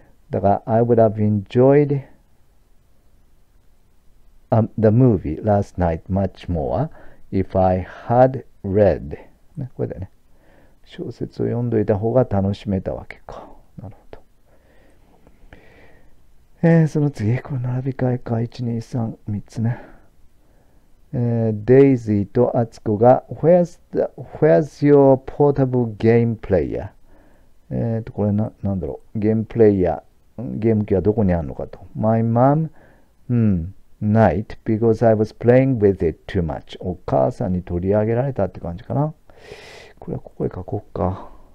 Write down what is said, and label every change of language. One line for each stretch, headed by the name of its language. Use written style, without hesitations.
English: だから、I would have enjoyed the movie last night much more if I had read、
Japanese: ね、これだよね。小説を読んどいた方が楽しめたわけか。なるほど。その次、これ並び替えか。 1、2、3、3つね。デイジーとアツコが
English: Where's your portable game player?
Japanese: これなんだろう。ゲームプレイヤー。ゲーム機はどこにあるのかと。
English: My mom, night because I was playing with it too much.
Japanese: お母さんに取り上げられたって感じかな。これはここへ書こうか。